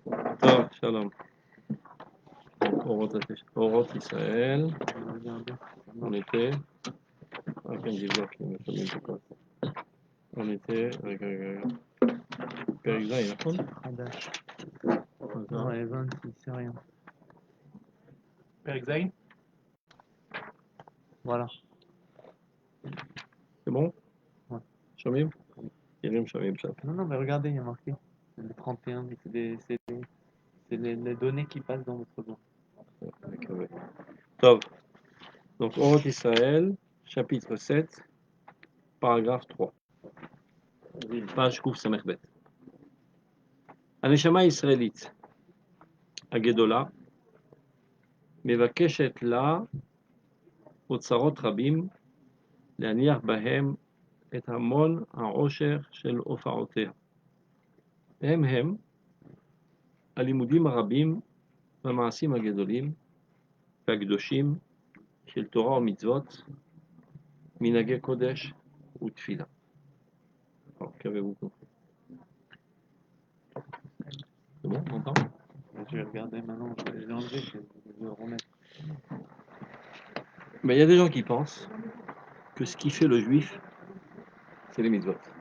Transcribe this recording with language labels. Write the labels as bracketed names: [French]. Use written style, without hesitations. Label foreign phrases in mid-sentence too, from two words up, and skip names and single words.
[Hebrew] טוב, שלום. אורות ישראל. [French] On était. [Hebrew] רק אני אבדוק אם לפעמים זה ככה. [French] On était. [Hebrew] רגע. פרק ז', נכון? חדש. אז לא, הבנתי, [French] c'est rien. [Hebrew] פרק ז'? [French] Voilà. C'est bon? Ouais. [Hebrew] שומעים? ירים שומעים עכשיו. [French] Non, mais regardez, il y a marqué. Le 31, mais c'est les données qui passent dans votre doigt. [Hebrew] מקווה. טוב, donc אורות ישראל, [French] chapitre 7, paragraphe 3. page קס"ב. [Hebrew] הנשמה הישראלית הגדולה מבקשת לה אוצרות רבים להניח בהם את המון העושר של הופעותיה. הם הלימודים הרבים והמעשים הגדולים והקדושים של תורה ומצוות, מנהגי קודש ותפילה. [French] qu'avez-vous compris? C'est bon, on entend? Je vais regarder maintenant, je vais enlever, je vais le remettre. Mais il y a des gens qui pensent que ce qui fait le juif, c'est les mitzvot.